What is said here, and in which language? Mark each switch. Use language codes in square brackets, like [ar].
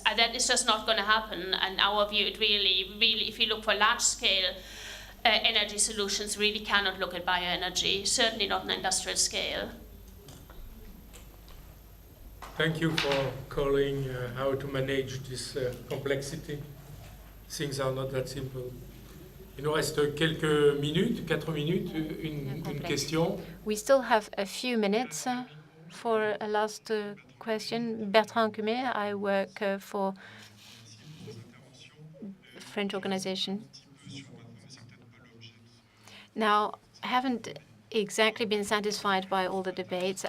[en] That is just not going to happen. And our view, it really, if you look for large-scale energy solutions, really cannot look at bioenergy, certainly not on an industrial scale. Thank you for calling how to manage this complexity. Things are not that simple. [fr] Il nous reste quelques minutes, 4 minutes, une question. [en] We still have a few minutes for a last question. Bertrand Cumet, I work for a French organization. Now, I haven't exactly been satisfied by all the debates.